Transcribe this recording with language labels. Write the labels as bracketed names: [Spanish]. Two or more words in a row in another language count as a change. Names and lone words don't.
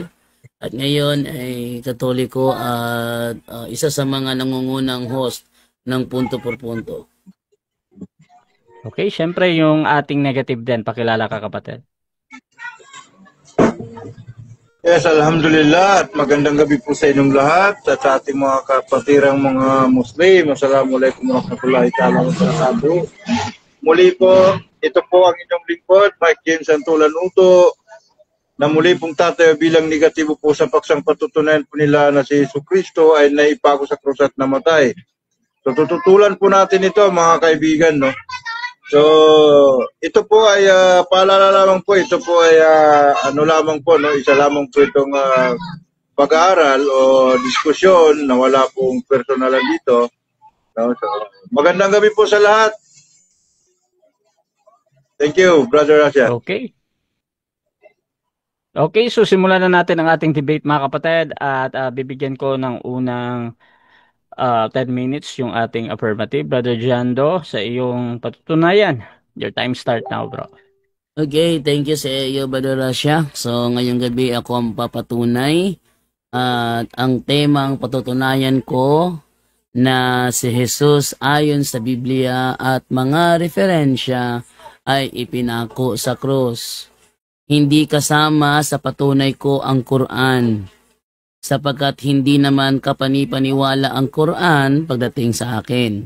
[Filipino] At ngayon ay Katoliko at isa sa mga nangungunang host ng Punto por Punto. Okay, syempre yung ating negative din, pakilala ka kapatid. Yes, alhamdulillah at magandang gabi po sa inyong lahat at sa ating mga kapatirang mga Muslim. [Arabic] السلام عليكم ورحمة الله تعالى وبركاته. [Filipino] Muli po, ito po ang inyong lingkod, Mike James Antulan Uto, na muli pong tatayo bilang negatibo po sa paksang patutunayan po nila na si Jesucristo ay naipako sa krus at namatay. So tututulan po natin ito mga kaibigan, no? So, ito po ay paalala lamang po, ito po ay ano lamang po, no? Isa lamang po itong pag-aaral o diskusyon na wala pong personalan dito. No? So, magandang gabi po sa lahat. [English] Thank you, Brother Rasha. [Filipino] Okay. Okay, so simulan na natin ang ating debate mga kapatid at bibigyan ko ng unang 10 minutes yung ating affirmative. Brother Jando, sa iyong patutunayan. [English] Your time start now, bro. [Filipino] Okay, [English] thank you [Filipino] sa iyo, Brother Rasha. So, ngayong gabi ako ang papatunay at ang temang patutunayan ko na si Jesus ayon sa Biblia at mga referensya ay ipinako sa krus. Hindi kasama sa patunay ko ang Quran, sapagkat hindi naman kapanipaniwala ang Quran pagdating sa akin.